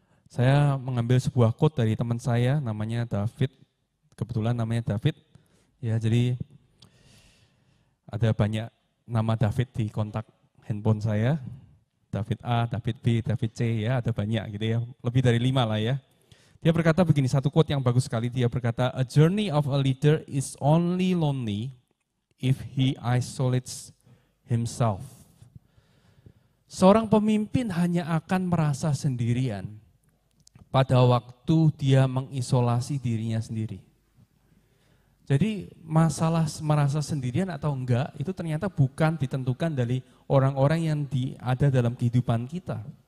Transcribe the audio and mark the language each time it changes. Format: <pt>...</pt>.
<id>Saya mengambil sebuah quote dari teman saya, namanya David. Kebetulan namanya David. Ya, jadi ada banyak nama David di kontak handphone saya. David A, David B, David C, ya ada banyak gitu ya. Lebih dari 5 lah ya. Dia berkata begini, satu quote yang bagus sekali. Dia berkata,</id> <en>"A journey of a leader is only lonely if he isolates himself."</en> <id>Seorang pemimpin hanya akan merasa sendirian pada waktu dia mengisolasi dirinya sendiri. Jadi masalah merasa sendirian atau enggak itu ternyata bukan ditentukan dari orang-orang yang ada dalam kehidupan kita.</id>